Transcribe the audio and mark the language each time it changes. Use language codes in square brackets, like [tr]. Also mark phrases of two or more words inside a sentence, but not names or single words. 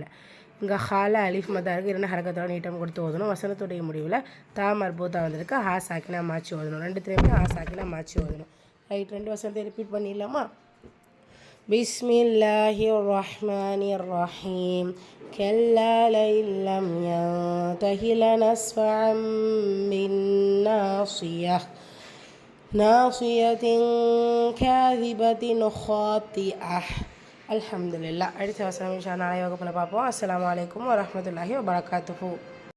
[ta] இங்கே ஹால அலிஃப் மதா இருக்குது. 2 ஹரக்கத்தோட நீட்டம் கொடுத்து ஓதணும். வசனத்துடைய முடிவில் [ar] تاء مربوطة [ta] வந்திருக்கு. [ar] هاء ساكنة [ta] மாற்றி ஓதணும். 2 [ar] هاء ساكنة [ta] மாற்றி ஓதணும். ரைட், 2 வசனத்தை ரிப்பீட் பண்ணிடலாமா? [ar] بسم الله الرحمن الرحيم. கல்லா லئن لم ينته لنسفعا بالناصية ناصية كاذبة خاطئة. அல்ஹம்துலில்லாஹ். [ta] அடுத்த வசனம் [ar] إن شاء الله [ta] நாளை வகுப்பில் பார்ப்போம். [ar] السلام عليكم ورحمة الله وبركاته.